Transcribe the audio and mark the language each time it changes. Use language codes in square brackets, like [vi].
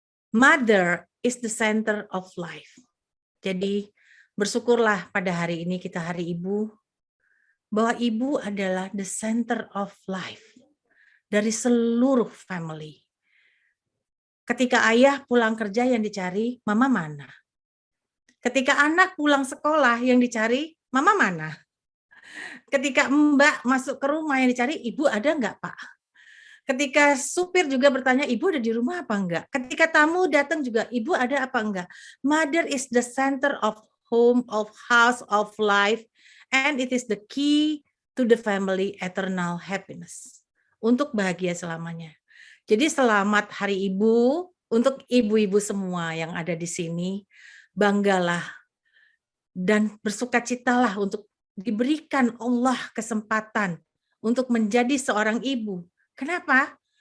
[en] Mother is the center of life. [id] Jadi bersyukurlah pada hari ini kita hari ibu, bahwa ibu adalah [en] the center of life. [id] dari seluruh family. Ketika ayah pulang kerja yang dicari, mama mana? Ketika anak pulang sekolah yang dicari, mama mana? Ketika mbak masuk ke rumah yang dicari, ibu ada nggak pak? Ketika supir juga bertanya, ibu ada di rumah apa enggak? Ketika tamu datang juga, ibu ada apa enggak? [en] Mother is the center of home, of house, of life, and it is the key to the family eternal happiness. [id] Untuk bahagia selamanya. Jadi selamat Hari Ibu untuk ibu-ibu semua yang ada di sini. Banggalah dan bersukacitalah untuk diberikan Allah kesempatan untuk menjadi seorang ibu. Kenapa?